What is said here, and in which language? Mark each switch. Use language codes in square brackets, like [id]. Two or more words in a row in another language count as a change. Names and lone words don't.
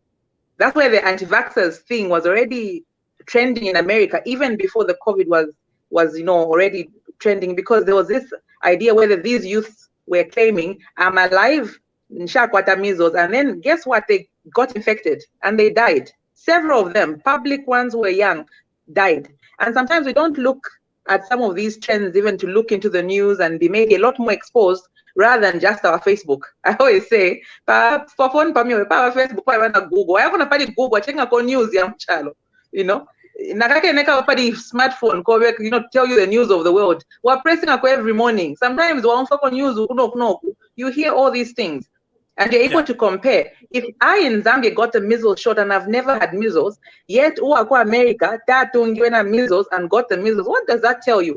[en] That's where the anti-vaxxers thing was already trending in America, even before the COVID was already trending, because there was this idea whether these youths were claiming, I'm alive, Nshakwata measles, and then guess what? They got infected and they died. Several of them, public ones who were young, died. And sometimes we don't look at some of these trends even to look into the news and be maybe a lot more exposed. rather than just our Facebook. I always say, for phone, pa Facebook, pa Google. I want to Google, checking on news, you know. Smartphone, you know, tell you the news of the world. We're pressing every morning. Sometimes we're on news, you hear all these things. And you're able to compare. If I in Zambia got a measles shot and I've never had measles, yet America measles and got the measles, what does that tell you?